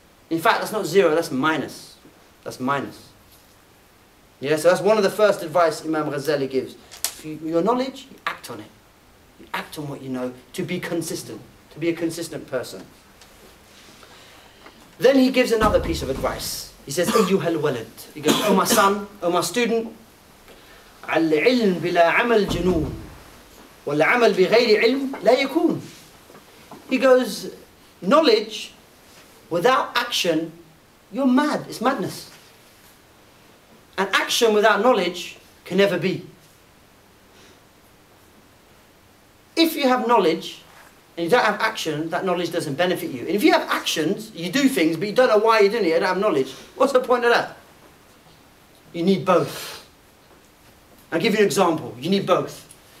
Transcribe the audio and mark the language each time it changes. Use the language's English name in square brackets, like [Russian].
[English] In fact, that's not 0, that's minus. That's minus. Yeah, so that's one of the first advice Imam Ghazali gives. Your knowledge, you act on it. You act on what you know to be consistent. To be a consistent person. Then he gives another piece of advice. He says, [Arabic] أيها الولد. [English] He goes, oh my son, oh my student, [Arabic] العلم بلا عمل جنون والعمل بغير علم لا يكون. [English] He goes, knowledge without action, you're mad. It's madness. And action without knowledge can never be. if you have knowledge and you don't have action, that knowledge doesn't benefit you. And if you have actions, you do things, but you don't know why you're doing it, you don't have knowledge, what's the point of that? You need both. I'll give you an example. You need both.